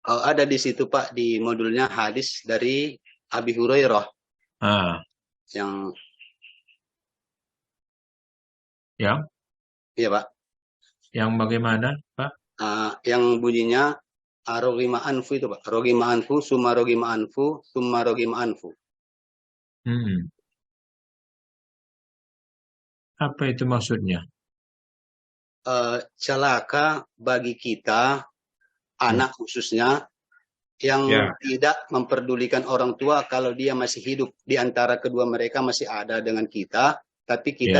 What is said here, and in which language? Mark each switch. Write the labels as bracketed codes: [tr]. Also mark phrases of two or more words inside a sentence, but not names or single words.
[id] Oh, ada di situ Pak, di modulnya hadis dari Abi Hurairah Ah, yang yang iya Pak, bagaimana, Pak? yang bunyinya [ar] رغم أنف [id] itu Pak. [ar] رغم أنف، ثم رغم أنف، ثم رغم أنف. [id] Hmm, apa itu maksudnya? Celaka bagi kita, Hmm, anak khususnya, yang ya, tidak memperdulikan orang tua kalau dia masih hidup. Di antara kedua mereka masih ada dengan kita, tapi kita